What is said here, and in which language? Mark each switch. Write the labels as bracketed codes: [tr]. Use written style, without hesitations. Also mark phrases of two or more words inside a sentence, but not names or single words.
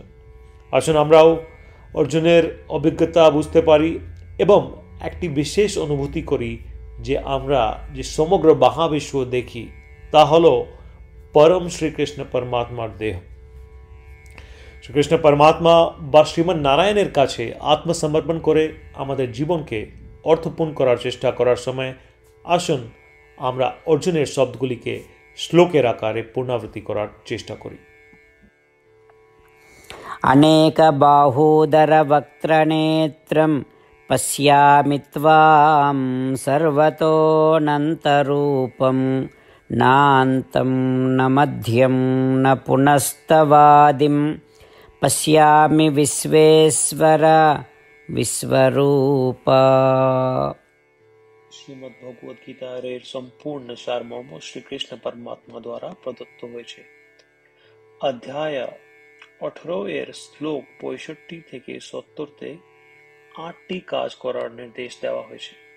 [bn] আসুন আমরাও অর্জুনের অভিজ্ঞতা বুঝতে পারি এবং একটি বিশেষ অনুভূতি করি যে আমরা যে সমগ্র মহাবিশ্ব দেখি তা হল পরম শ্রীকৃষ্ণ পরমাত্মার দেহ। শ্রীকৃষ্ণ পরমাত্মা বা শ্রীমন নারায়ণের কাছে আত্মসমর্পণ করে আমাদের জীবনকে অর্থপূর্ণ করার চেষ্টা করার সময় আসুন আমরা অর্জুনের শব্দগুলিকে শ্লোকের আকারে পুনরাবৃত্তি করার চেষ্টা করি। [sa] अनेक बाहूदर वक्त्रनेत्रं पश्यामि त्वां सर्वतोऽनन्तरूपं नान्तं न मध्यं न पुनस्तवादिं पश्यामि विश्वेश्वर विश्वरूप। [bn] শ্রীমদ্ ভগবদ গীতার এর সম্পূর্ণ সারমর্ম শ্রীকৃষ্ণ পরমাত্মা দ্বারা প্রদত্ত হয়েছে। অধ্যায় 18 এর শ্লোক 65 থেকে 70-তে 8টি কাজ করার নির্দেশ দেওয়া হয়েছে।